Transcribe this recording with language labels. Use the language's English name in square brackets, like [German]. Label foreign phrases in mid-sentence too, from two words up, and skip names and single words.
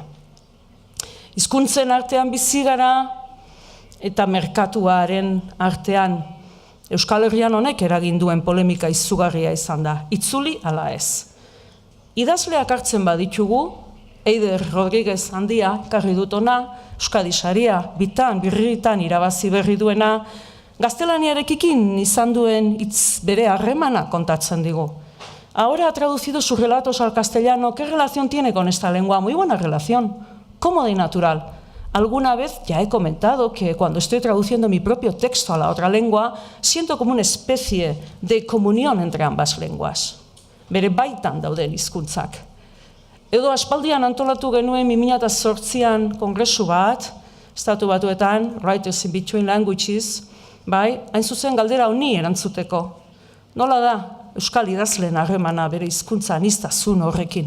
[Basque] Hizkuntzen artean bizi gara eta merkatuaren artean Euskal Herrian honek eragin duen polemika izugarria izan da, itzuli ala ez. Idazleak hartzen baditugu, Eider Rodriguez handia karri dut ona, Euskadi Saria, bitan, birritan irabazi berri duena, gaztelaniarekin izan duen hitz bere harremana kontatzen digu. [Spanish] Ahora ha traducido sus relatos al castellano. ¿Qué relación tiene con esta lengua? Muy buena relación, cómoda y natural. Alguna vez ya he comentado que cuando estoy traduciendo mi propio texto a la otra lengua, siento como una especie de comunión entre ambas lenguas. [Basque] Bere baitan dauden hizkuntzak. Edo aspaldian antolatu genuen 2008an kongresu bat, Estatu Batuetan, Writers in Between Languages, bai, hain zuzen galdera honi erantzuteko. Nola da Euskal idazleen harremana bere hizkuntza aniztasun horrekin?